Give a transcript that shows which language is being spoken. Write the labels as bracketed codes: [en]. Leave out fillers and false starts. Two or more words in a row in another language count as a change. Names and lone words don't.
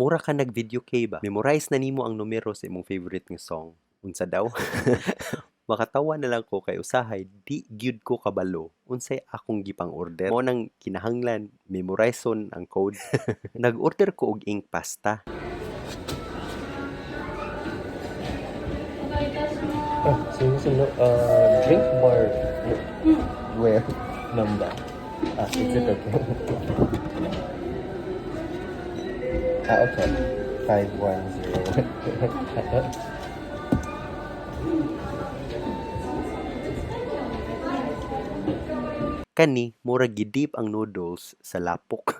[ceb] Mura ka nag-video kay ba? Memorize na nimo ang numero sa imong favorite nga song. Unsa daw? Makatawa na lang ko kay usahay di gyud ko kabalo unsay akong gipang order. Mo nang kinahanglan memorizeon ang code. Nag-order ko og ink pasta. [ja] あ、すみません、 [en] drink bar where number? Is it okay? Okay. 510. [ceb] Kani, murag gidip ang noodles sa lapok.